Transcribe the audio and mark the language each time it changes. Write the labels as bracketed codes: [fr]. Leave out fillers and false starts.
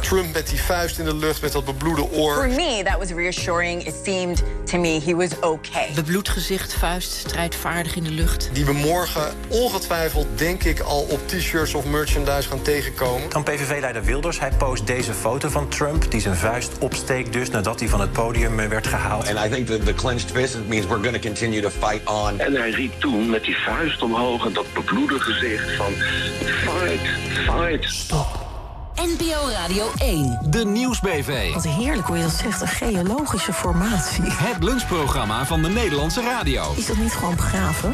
[nl] Trump met die vuist in de lucht met dat bebloede oor. [en] For me, that was reassuring. It seemed to me he was okay. [nl] Bebloed gezicht, vuist, strijdvaardig in de lucht. Die we morgen ongetwijfeld, denk ik, al op t-shirts of merchandise gaan tegenkomen. Dan PVV-leider Wilders, hij post deze foto van Trump, die zijn vuist opsteekt dus nadat hij van het podium werd gehaald. [en] And I think that the clenched fist means we're going to continue to fight on. [nl] En hij riep toen met die vuist omhoog en dat bebloede gezicht van [en] fight, fight. [nl] Stop. NPO Radio 1. De Nieuwsbv. Wat heerlijk hoe je dat zegt, een geologische formatie. Het lunchprogramma van de Nederlandse radio. Is dat niet gewoon begraven?